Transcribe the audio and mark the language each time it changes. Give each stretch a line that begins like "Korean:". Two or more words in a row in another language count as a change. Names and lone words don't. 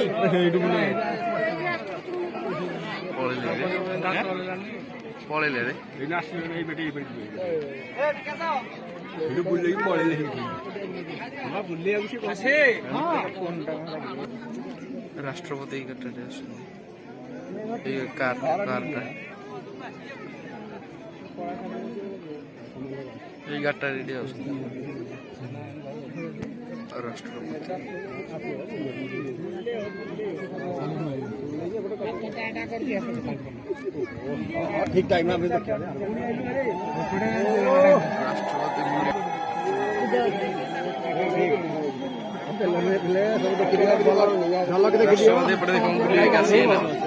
Odia: ପଳେଇଲେ ରେ ରାଷ୍ଟ୍ରପତି ଏଇ ଗାଡ଼ିରେ ଆସୁଛନ୍ତି ଏଇ କାରଟା ଏଇ ଗାଡ଼ିଟା ରେଡି ଆସୁଛନ୍ତି ରାଷ୍ଟ୍ରପତି
Hindi: ठीक टाइम में
Odia: ରାଷ୍ଟ୍ରପତି ଏପଟେ ଦେଖନ୍ତୁ ବୁଲିକି ଆସିବେ ନା